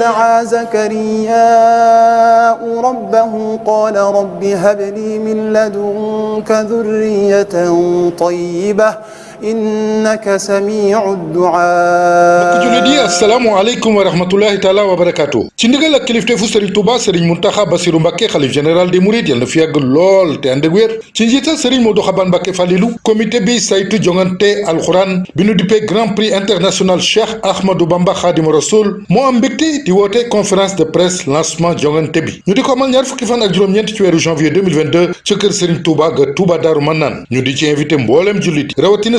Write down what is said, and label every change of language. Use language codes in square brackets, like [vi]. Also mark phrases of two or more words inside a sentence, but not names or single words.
[ar] دعا زكرياء ربه قال رب هب لي من لدنك ذرية طيبة إنك سميع الدعاء. julidi السلام عليكم ورحمة الله تعالى وبركاته. [wo] ci ndigal ak kilifteefu Serigne Touba Serigne Mountakha Bassirou Mbacké xalif [fr] général des Mourides [wo] yal na fi yàgg lool te ànd ak wér ci njiital Serigne Modou Xaban Mbacké Falilou comité bi saytu jongante alxuraan bi nu dippee grand prix international Cheikh Ahmadou Bamba Khadimu Rasoul moo am mbégte di woote [fr] conférence de presse lancement [wo] jongante bi ñu di ko amal ñaar fukki fan ak juróom-ñeent ci weeru janvier 2022 ca kër Serigne Touba ga Touba Darou Manane ñu di ci invité mbooleem jullit rawatina